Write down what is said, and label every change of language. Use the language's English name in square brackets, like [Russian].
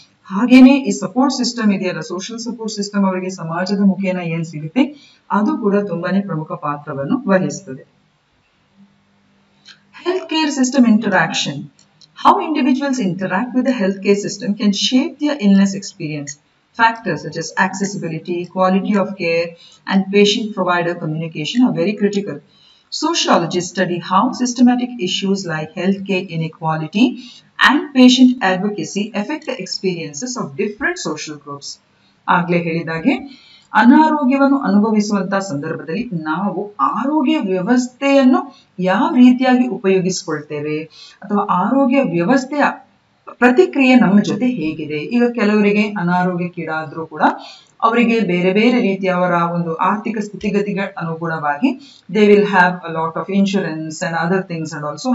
[Kannada] ಹಾಗೇನೆ ಈ support system ಇದೆಯಲ್ಲ, ಸೋಷಿಯಲ್ ಸಪೋರ್ಟ್ ಸಿಸ್ಟಮ್ ಅವರಿಗೆ ಸಮಾಜದ ಮುಖೇನ ಏನ್ ಸಿಗುತ್ತೆ ಅದು ಕೂಡ ತುಂಬಾನೇ ಪ್ರಮುಖ ಪಾತ್ರವನ್ನು ವಹಿಸ್ತದೆ. [English] Healthcare system interaction. How individuals interact with the healthcare system can shape their illness experience. Factors such as accessibility, quality of care, and patient-provider communication are very critical. Sociologists study how systematic issues like healthcare inequality and patient advocacy affect the experiences of different social groups. [Kannada] ಆಗ್ಲೇ ಹೇಳಿದಾಗೆ ಅನಾರೋಗ್ಯವನ್ನು ಅನುಭವಿಸುವಂತಹ ಸಂದರ್ಭದಲ್ಲಿ ನಾವು ಆರೋಗ್ಯ ವ್ಯವಸ್ಥೆಯನ್ನು ಯಾವ ರೀತಿಯಾಗಿ ಉಪಯೋಗಿಸಿಕೊಳ್ತೇವೆ ಅಥವಾ ಆರೋಗ್ಯ ವ್ಯವಸ್ಥೆಯ ಪ್ರತಿಕ್ರಿಯೆ ನಮ್ಮ ಜೊತೆ ಹೇಗಿದೆ. ಈಗ ಕೆಲವರಿಗೆ ಅನಾರೋಗ್ಯಕ್ಕೀಡಾದ್ರೂ ಕೂಡ ಅವರಿಗೆ ಬೇರೆ ಬೇರೆ ರೀತಿಯ ಅವರ ಒಂದು ಆರ್ಥಿಕ ಸ್ಥಿತಿಗತಿಗಳ ಅನುಗುಣವಾಗಿ [English] They will have a lot of insurance and other things and also.